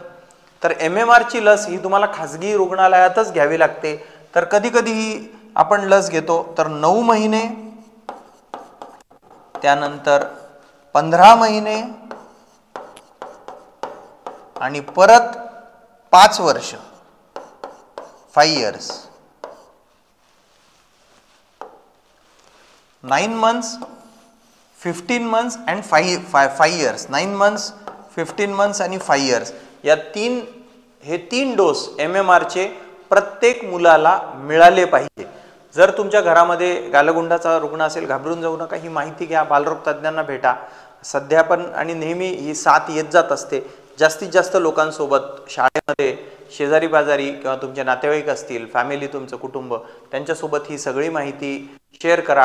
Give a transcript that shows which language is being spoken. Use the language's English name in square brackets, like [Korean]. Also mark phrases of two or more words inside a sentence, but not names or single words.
[Marathi] तर MMR ची लस ही तुम्हाला खाजगी रुग्णालयातच घ्यावी लागते. तर कधी कधी ही आपण लस घेतो तर 9 महिने, त्यानंतर 15 महिने आणि परत 5 वर्ष, [English] 5 years, 9 months, 15 months and 5 years. 9 months, 15 months [Marathi] आणि [English] 5 years [Marathi] या 3 डोस MMR चे प्रत्येक मुलाला मिळाले पाहिजे. जर तुमच्या घरामध्ये गालगुंडाचा रुग्ण असेल घाबरून जाऊ नका. ही माहिती घ्या, बालरोग तज्ज्ञांना भेटा. सध्या पण आणि नेहमी ही साथ येत जात असते. जास्तीत जास्त लोकांसोबत शाळेमध्ये, शेजारी बाजारी किंवा तुमचे नातेवाईक असतील, फॅमिली, तुमचं कुटुंब, त्यांच्यासोबत ही सगळी माहिती शेअर करा.